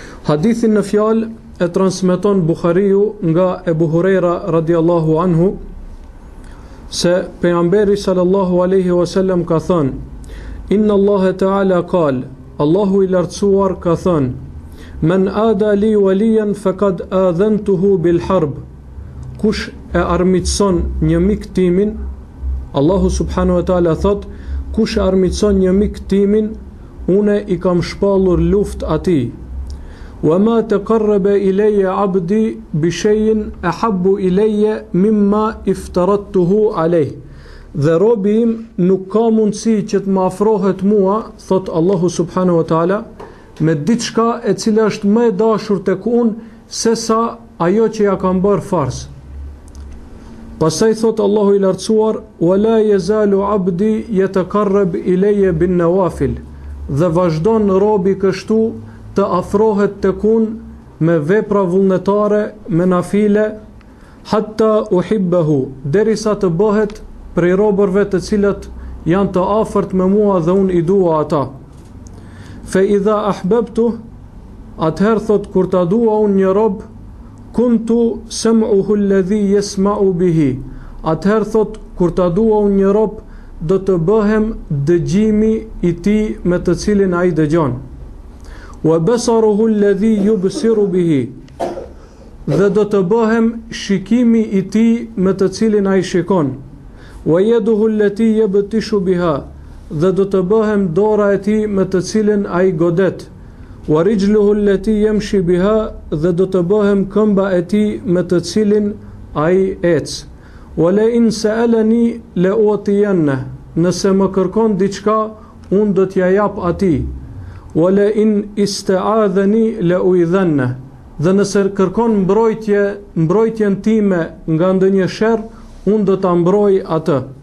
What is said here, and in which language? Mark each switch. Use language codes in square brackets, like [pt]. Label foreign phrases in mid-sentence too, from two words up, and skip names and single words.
[sq] Hadithin në fjalë e transmeton Buhariu nga Ebu Huraira [ar] رضي الله عنه [sq] se pejgamberi [ar] صلى الله عليه وسلم [sq] ka thënë: [ar] إن الله تعالى قال, [sq] Allahu i lartësuar ka thënë: [ar] من عادى لي وليا فقد آذنته بالحرب. [sq] Kush e armiqson një mik timin, Allahu [ar] سبحانه وتعالى [sq] thot, kush e armiqson një mik timin, une i kam shpallur luftë atij. [ar] وما تقرب إلي عبدي بشيء أحب إلي مما افترضته عليه. [sq] Dhe robi im nuk ka mundësi që të më afrohet mua, thot Allahu [ar] سبحانه وتعالى, [sq] me diçka e cila është më e dashur tek unë se sa ajo që ja kam bërë farz. Pastaj thot Allahu i lartësuar: [ar] "ولا يزال عبدي يتقرب إلي بالنوافل." [sq] Dhe vazhdon robi kështu të afrohet tek unë me vepra vullnetare, me nafile, [ar] حتى أحبه, [sq] derisa të bëhet prej robërve të cilët janë të afërt me mua dhe unë i dua ata. [ar] فإذا أحببت, [sq] atëherë thot kur ta dua unë një rob, [ar] كنت سمعه الذي يسمع به. [sq] Atëherë thot kur ta dua unë një rob, do të bëhem dëgjimi i tij me të cilin ai dëgjon. [ar] وبصره الذي يبصر به. [sq] Dhe do të bëhem shikimi i tij me të cilin ai shikon. [ar] ويده التي يبطش بها. [sq] Dhe do të bëhem dora e tij me të cilin ai godet. [ar] ورجله التي يمشي بها. [sq] Dhe do të bëhem këmba e tij me të cilin ai ec. [ar] ولئن سألني لأعطينه. [sq] Nëse më kërkon diçka, unë do t'ja jap atij. [ar] ولئن استعاذني لأعيذنه. [sq] Dhe nëse kërkon mbrojtjen time nga ndonjë sherr, unë do ta mbroj atë.